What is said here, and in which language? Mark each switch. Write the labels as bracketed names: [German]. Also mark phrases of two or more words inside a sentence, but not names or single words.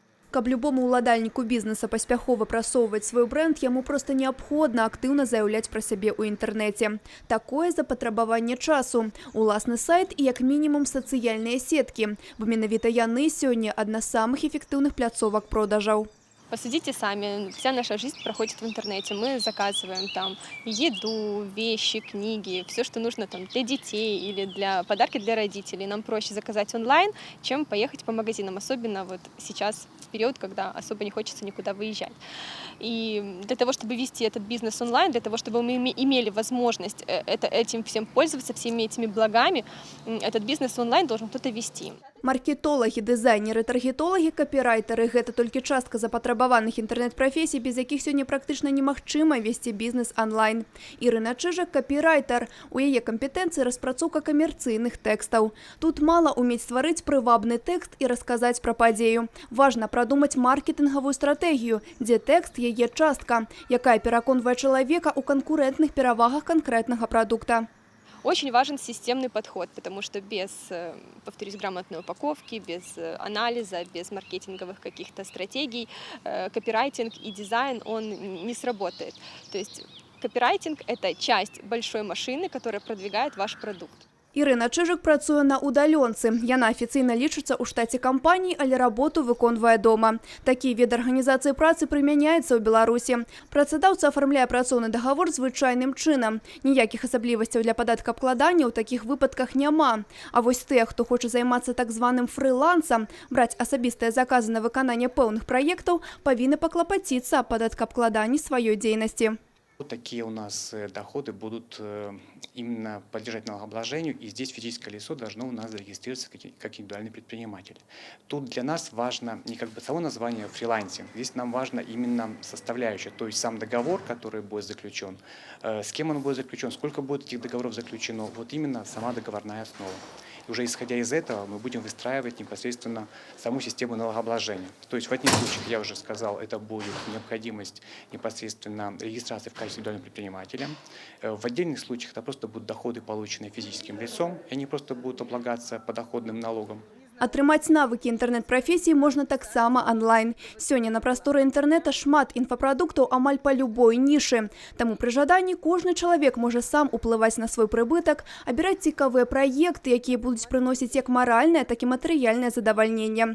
[Belarusian] Каб любому ўладальніку бізнеса паспяхова прасоўваць свой бренд, яму проста неабходна актыўна заяўляць пра сябе ў інтэрнэце. Такое запатрабаванне часу. Уласны сайт і як мінімум сацыяльныя сеткі. Бо менавіта яны сёння адна з самых эффектыўных пляцовак продажаў. [Russian] Посудите сами, вся наша жизнь проходит в интернете. Мы заказываем там еду, вещи, книги, все, что нужно там для детей или для подарки для родителей. Нам проще заказать онлайн, чем поехать по магазинам, особенно вот сейчас, в период, когда особо не хочется никуда выезжать. И для того, чтобы вести этот бизнес онлайн, для того, чтобы мы имели возможность этим всем пользоваться, всеми этими благами, этот бизнес онлайн должен кто-то вести. Маркетологи, дизайнеры, [Belarusian] таргетологи, копірайтери – гэта толькі частка запатрабаваных інтэрнэт-прафесій, без якіх сёння практычна немагчыма весці бізнес онлайн. Ірына Чижик – копірайтер. У яе кампетэнцыі распрацоўка камерцыйных тэкстаў. Тут мала уметь стварыць прывабны тэкст і расказаць пра падзею. Важна прадумаць маркетынгавую стратэгію, дзе тэкст – яе частка, якая пераконвае чалавека ў канкурэнтных перавагах канкрэтнага прадукта. [Russian] Очень важен системный подход, потому что без, повторюсь, грамотной упаковки, без анализа, без маркетинговых каких-то стратегий копирайтинг и дизайн, он не сработает. То есть копирайтинг – это часть большой машины, которая продвигает ваш продукт. [Belarusian] Ірына Чижик працуе на удалёнцы. Яна афіцыйна лічыцца ў штаце кампаніі, але работу выконвае дома. Такі від арганізацыі працы прымяняецца ў Беларусі. Працадаўца афармляе працоўны дагавор звычайным чынам. Ніякіх асаблівасцяў для падаткаабкладання ў такіх выпадках няма. А вось тыя, хто хоча займацца так званым фрылансам, браць асабістыя заказы на выкананне пэўных праектаў, павінны паклапаціцца аб падаткаабкладанні сваёй дзейнасці. [Russian] Такие у нас доходы будут именно подлежать налогообложению, и здесь физическое лицо должно у нас зарегистрироваться как индивидуальный предприниматель. Тут для нас важно не как бы само название фрилансинг, здесь нам важно именно составляющая, то есть сам договор, который будет заключен, с кем он будет заключен, сколько будет этих договоров заключено, вот именно сама договорная основа. И уже исходя из этого мы будем выстраивать непосредственно саму систему налогообложения. То есть в одних случаях, я уже сказал, это будет необходимость непосредственно регистрации в качестве индивидуального предпринимателя. В отдельных случаях это просто будут доходы, полученные физическим лицом, и они просто будут облагаться подоходным налогом. [Belarusian] Атрымаць навыкі інтэрнэт-прафесіі можна таксама онлайн. Сёння на прасторы інтэрнэта шмат інфапрадуктаў амаль па любой нішы. Таму пры жаданні кожны чалавек можа сам уплываць на свой прыбытак, абіраць цікавыя праекты, якія будуць прыносіць як маральнае, так і матэрыяльнае задавальненне.